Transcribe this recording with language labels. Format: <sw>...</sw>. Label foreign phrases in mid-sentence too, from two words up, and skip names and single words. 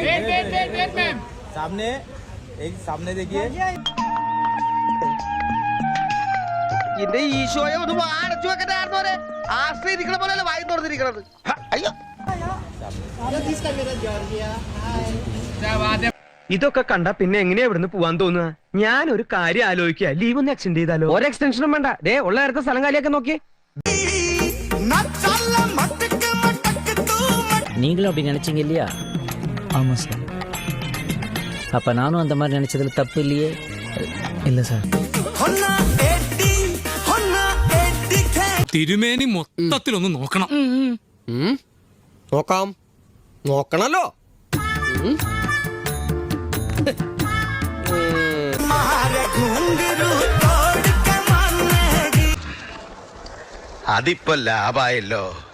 <ml>എന്റെ ഈശോയെ ഒന്ന് അടച്ചു വെക്കണ്ടായിരുന്നോരെ. ആശ്രയിരിക്കണ പോലെയല്ല വായി തുറന്നിരിക്കണത്. അയ്യോ, ഇതൊക്കെ കണ്ട പിന്നെ എങ്ങനെയാ ഇവിടുന്ന് പോവാൻ തോന്നുക? ഞാൻ ഒരു കാര്യം ആലോചിക്കുക, ലീവ് ഒന്ന് എക്സ്റ്റെൻഡ് ചെയ്താലോ? ഒരു എക്സ്റ്റൻഷനും വേണ്ട, ദേ ഉള്ള നേരത്തെ സ്ഥലം കാലിയൊക്കെ നോക്കി.</ml> <ta>நீங்களும் அப்படி நினைச்சீங்க இல்லையா? ஆமா சார். அப்ப நானும் அந்த மாதிரி நினைச்சதுல தப்பு இல்லையே? இல்ல சார்.</ta> <ml>തിരുമേനി മൊത്തത്തിലൊന്ന് നോക്കണം. നോക്കാം, നോക്കണല്ലോ. അതിപ്പോ ലാഭായല്ലോ.</ml>